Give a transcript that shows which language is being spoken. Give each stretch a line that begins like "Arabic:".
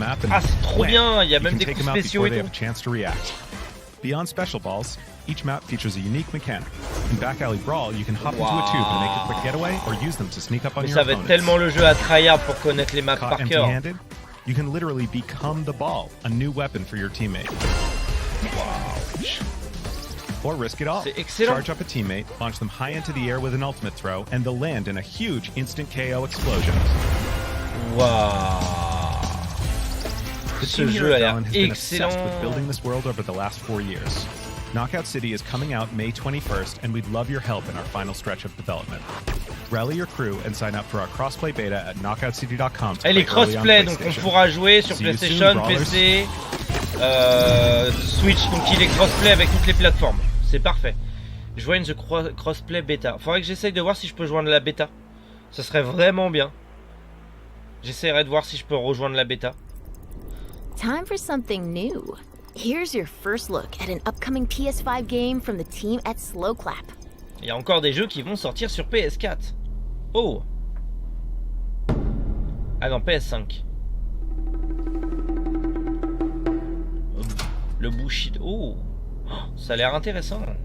French: Ah c'est trop bien, il y a même des coups spéciaux et tout.
English: Beyond special balls, each map features a unique mechanic. In Back Alley Brawl, you can hop into a tube and make a quick getaway or use them to sneak up on your opponents.
French: Ça va être tellement le jeu à tryhard pour connaître les maps par cœur.
English: You can literally become the ball, a new weapon for your teammate. Wow. Or risk it all. Charge up a teammate, launch them high into the air with an ultimate throw, and they'll land in a huge instant KO explosion. Wow.
French: Ce jeu a l'air excellent.
English: With building this world over the last 4 years. Knockout City is coming out May 21st, and we'd love your help in our final stretch of development. Rally your crew and sign up for our crossplay beta at knockoutcity.com.
French: Elle est crossplay, donc on pourra jouer sur PlayStation, PC, Switch, donc il est crossplay avec toutes les plateformes. C'est parfait.
English: Join the crossplay beta.
French: Faudrait que j'essaye de voir si je peux joindre la bêta. Ce serait vraiment bien. J'essaierai de voir si je peux rejoindre la bêta.
English: Time for something new. Here's your first look at an upcoming PS5 game from the team at Slowclap.
French: Il y a encore des jeux qui vont sortir sur PS4. Oh. Ah non, PS5. Le Bushido. Oh, ça a l'air intéressant.